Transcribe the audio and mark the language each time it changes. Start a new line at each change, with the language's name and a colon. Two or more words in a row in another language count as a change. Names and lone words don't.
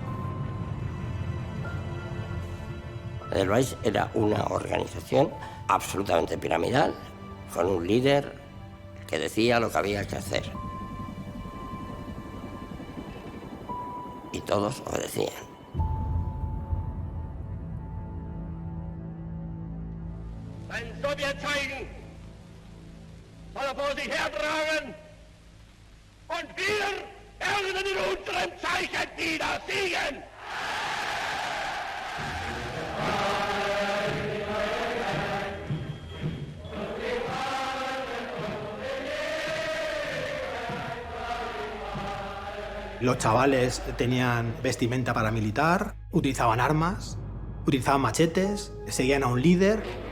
Spanish: Edelweiss era una organización absolutamente piramidal, con un líder que decía lo que había que hacer. Y todos obedecían.
German: Ein Sowjetzeichen soll vor sich hertragen und wir werden in unserem Zeichen wieder siegen.
Spanish: Los chavales tenían vestimenta paramilitar, utilizaban armas, utilizaban machetes, seguían a un líder.